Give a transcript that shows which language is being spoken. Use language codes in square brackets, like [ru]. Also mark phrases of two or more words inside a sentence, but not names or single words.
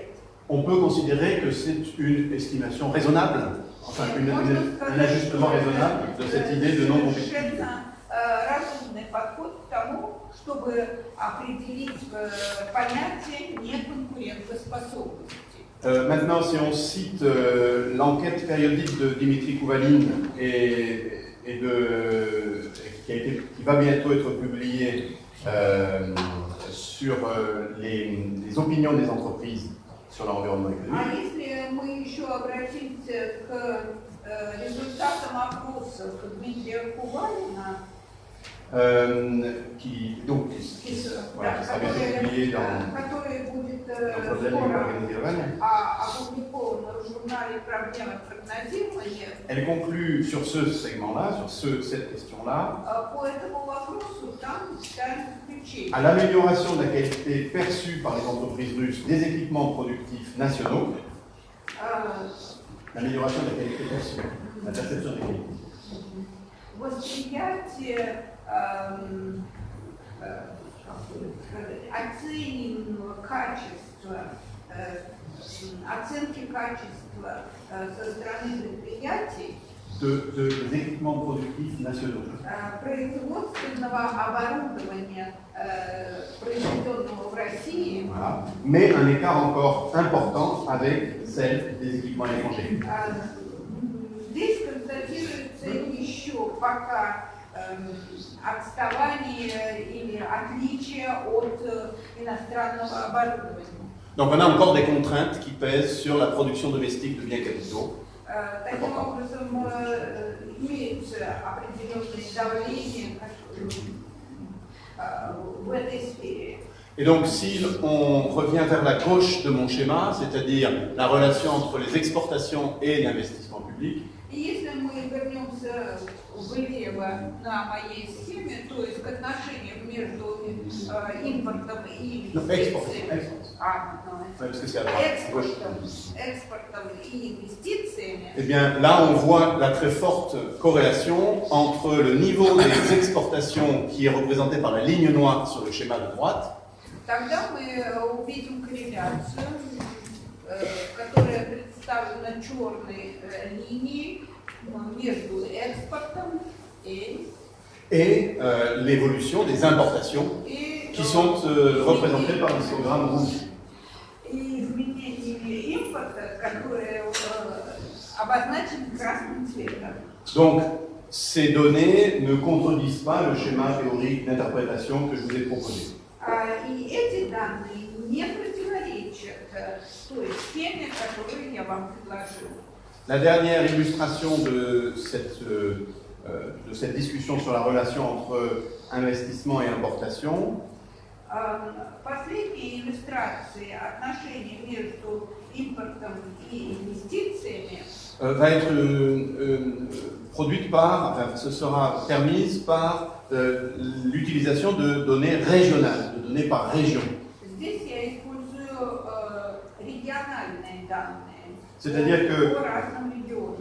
[fr] On peut considérer que c'est une estimation raisonnable, enfin un ajustement raisonnable de cette idée de non-compétitivité. [ru] Разумный подход к тому, чтобы определить понятие неконкурентоспособности. [fr] Maintenant, si on cite l'enquête périodique de Dimitri Kouvaline qui va bientôt être publiée sur les opinions des entreprises sur l'environnement économique. [ru] А если мы еще обратимся к результатам опросов Дмитрия Кувалина, [fr] qui sera bientôt publié [ru] который будет опубликован в журнале «Проблемы прогнозирования». [fr] Elle conclut sur ce segment-là, sur cette question-là, [ru] По этому вопросу там ставят заключение. [fr] à l'amélioration de la qualité perçue par les entreprises russes des équipements productifs nationaux, l'amélioration de la qualité perçue, la perception de la qualité. [ru] восприятие оцениваемого качества, оценки качества со стороны предприятий, [fr] des équipements productifs nationaux. [ru] производственного оборудования, произведенного в России, [fr] Voilà. Mais un écart encore important avec celle des équipements étrangers. [ru] Здесь констатируется еще пока отставание или отличие от иностранного оборудования. [fr] Donc on a encore des contraintes qui pèsent sur la production domestique de biens capitaux. [ru] Таким образом, имеется определенное давление в этой сфере. [fr] Et donc si on revient vers la gauche de mon schéma, c'est-à-dire la relation entre les exportations et l'investissement public, [ru] И если мы вернемся влево на моей схеме, то есть к отношениям между импортом и инвестициями, [fr] parce que c'est à droite, gauche. [ru] экспортом и инвестициями, [fr] Eh bien, là, on voit la très forte corrélation entre le niveau des exportations qui est représenté par la ligne noire sur le schéma de droite [ru] тогда мы увидим корреляцию, которая представлена черной линией между экспортом [fr] et l'évolution des importations qui sont représentées par l'histogramme rouge. [ru] и изменениями импорта, которые обозначены красным цветом. [fr] Donc, ces données ne contredisent pas le schéma théorique d'interprétation que je vous ai proposé. [ru] И эти данные не противоречат той схеме, которую я вам предложила. [fr] La dernière illustration de cette discussion sur la relation entre investissement et importation, [ru] Последняя иллюстрация отношений между импортом и инвестициями [fr] va être produite par, enfin, ce sera permise par l'utilisation de données régionales, de données par région. [ru] Здесь я использую региональные данные по разным регионам.